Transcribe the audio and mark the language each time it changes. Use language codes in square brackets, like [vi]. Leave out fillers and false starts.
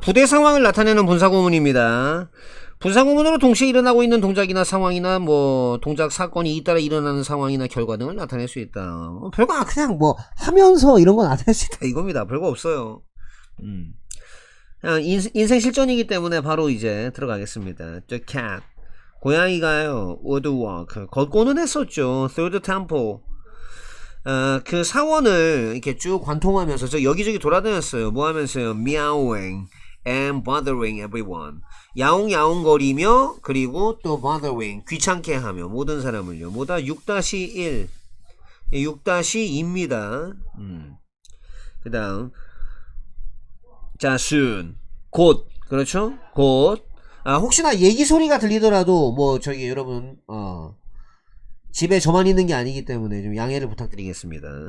[ko] 부대 상황을 나타내는 분사구문입니다. 분사구문으로 동시에 일어나고 있는 동작이나 상황이나 뭐 동작 사건이 잇따라 일어나는 상황이나 결과 등을 나타낼 수 있다. 별거 그냥 뭐 하면서 이런 거 나타낼 수 있다 이겁니다. 별거 없어요. 그냥 인생 실전이기 때문에 바로 이제 들어가겠습니다. [en] The cat [ko] 고양이가요 [en] would walk [ko] 걷고는 했었죠. [en] through the temple [ko] 그 사원을 이렇게 쭉 관통하면서 저 여기저기 돌아다녔어요. 뭐 하면서요? [en] meowing and bothering everyone. [ko] 야옹야옹거리며 그리고 또 [en] bothering [ko] 귀찮게 하며 모든 사람을요. 뭐다? 6-1 6-2입니다. 그 다음 자 soon 곧 그렇죠? 곧 혹시나 얘기 소리가 들리더라도 뭐 저기 여러분 집에 저만 있는 게 아니기 때문에 좀 양해를 부탁드리겠습니다.